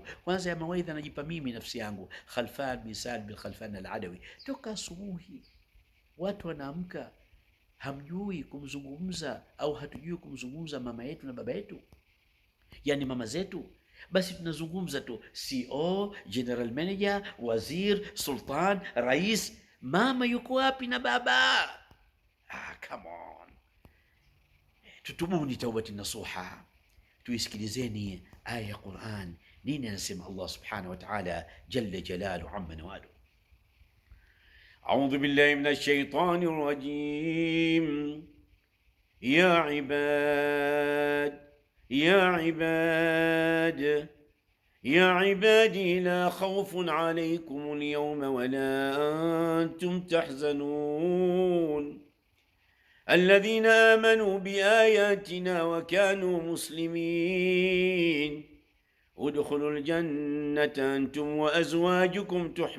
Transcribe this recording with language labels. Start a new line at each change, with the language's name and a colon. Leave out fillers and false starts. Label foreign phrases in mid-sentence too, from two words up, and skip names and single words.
Swahili: Kwanza ya mawaidha najipa mimi nafsi yangu. Khalfan bin Saad bin Khalfan al-Adawi, toka asubuhi watu wanaamka, hamjui kumzungumza au hatujui kumzungumza mama yetu na baba yetu, yani mama zetu. Basi tunazungumza tu CEO,
English: general manager,
Swahili: wazir, sultan, rais. Mama yuko wapi na baba?
English: Come on.
Swahili: Tutubuni
Arabic: توبة نصوحا,
Swahili: tuisikilizeni aya ya Qur'an. Nini anasema Allah
Arabic: سبحانه وتعالى جل جلاله عم نواله? أعوذ بالله من الشيطان الرجيم. يا عباد، يا عباد، يا عبادي لا خوف عليكم اليوم ولا أنتم tahzanun الذين آمنوا بآياتنا وكانوا مسلمين ادخلوا الجنة أنتم وأزواجكم